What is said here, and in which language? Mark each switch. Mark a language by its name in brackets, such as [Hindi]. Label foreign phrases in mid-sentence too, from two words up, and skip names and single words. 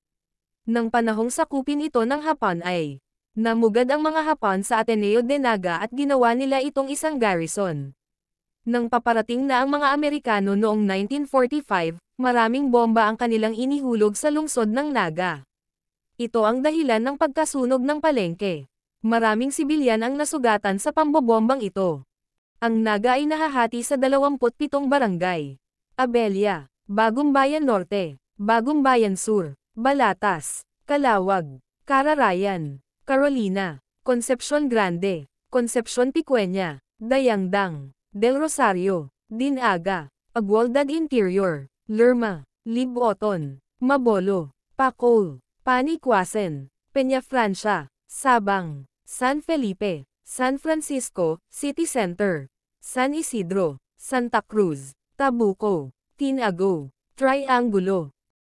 [Filipino] Nang panahong sakupin ito ng Hapon ay namugad ang mga Hapon sa Ateneo de Naga at ginawa nila itong isang garrison. Nang paparating na ang mga Amerikano noong 1945, maraming bomba ang kanilang inihulog sa lungsod ng Naga. Ito ang dahilan ng pagkasunog ng palengke. Maraming sibilyan ang nasugatan sa pambobombang ito. Ang Naga ay nahahati sa 27 barangay. Abelia, Bagong Bayan Norte, Bagong Bayan Sur, Balatas, Calawag, Cararayan, Carolina, Concepcion Grande, Concepcion Picueña, Dayangdang, Del Rosario, Dinaga, Agualdad Interior, Lerma, Liboton, Mabolo, Pacol, Panicwasen, Peñafrancia, Sabang, San Felipe, San Francisco, City Center, San Isidro, Santa Cruz, Tabuco, Tinago, Triangulo,